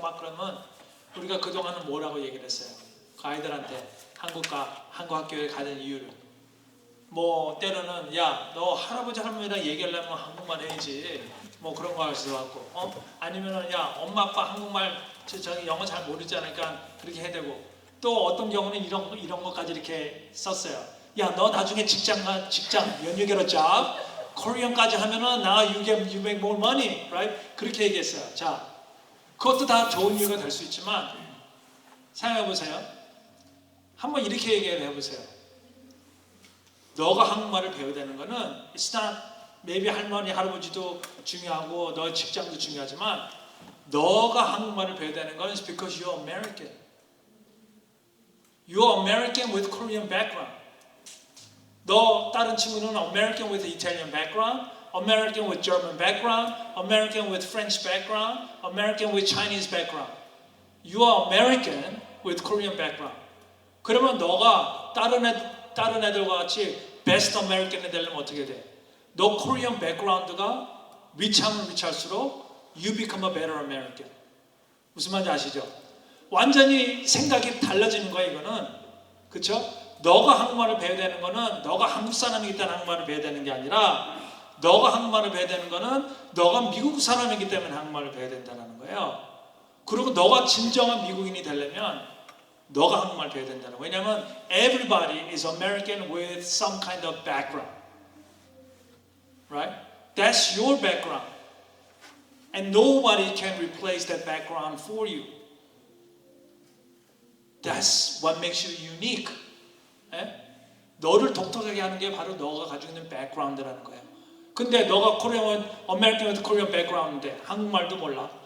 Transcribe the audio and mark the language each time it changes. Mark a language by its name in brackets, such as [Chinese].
[Korean] 막 그러면 우리가 그동안은 뭐라고 얘기를 했어요. 그 아이들한테 한국 학교에 가는 이유를 뭐 때로는 야 너 할아버지 할머니랑 얘기하려면 한국말 해야지 뭐 그런 거 할 수도 있고 아니면은 야 엄마 아빠 한국말 저기 영어 잘 모르지 않으니까 그렇게 해야 되고 또 어떤 경우는 이런 것까지 이렇게 썼어요. 야 너 나중에 직장 [English] when you get a job [Korean] 코리안까지 하면은 [English] now you make more money, right? [Korean] 그렇게 얘기했어요. 자 그것도 다 좋은 이유가 될 수 있지만 생각해 보세요. 한번 이렇게 얘기를 해보세요. 너가 한국말을 배워야 되는 거는 [English] it's not maybe [Korean] 할머니 할아버지도 중요하고 너 직장도 중요하지만 너가 한국말을 배워야 되는 건 [English] is because you're American. You're American with Korean background. [Korean] 너 다른 친구는 [English] American with Italian background, American with German background, American with French background, American with Chinese background. You are American with Korean background. [Korean] 그러면 너가 다른 애들과 같이 베스트 아메리칸이 되려면 어떻게 돼? 너 코리안 백그라운드가 위치하면 위치할수록 [English] you become a better American. [Korean] 무슨 말인지 아시죠? 완전히 생각이 달라지는 거야 이거는. 그렇죠? 너가 한국말을 배워야 되는 거는 너가 한국 사람이기 때문에 한국말을 배워야 되는 게 아니라 너가 한국말을 배워야 되는 거는 너가 미국 사람이기 때문에 한국말을 배워야 된다는 거예요. 그리고 너가 진정한 미국인이 되려면 너가 한국말 배워야 된다는 거예요. 왜냐하면 [English] everybody is American with some kind of background. Right? That's your background. And nobody can replace that background for you. That's what makes you unique. [Korean] 예? 너를 독특하게 하는 게 바로 너가 가지고 있는 background라는 거예요. 근데 너가 [English] American with Korean background [Korean] 인데 한국말도 몰라.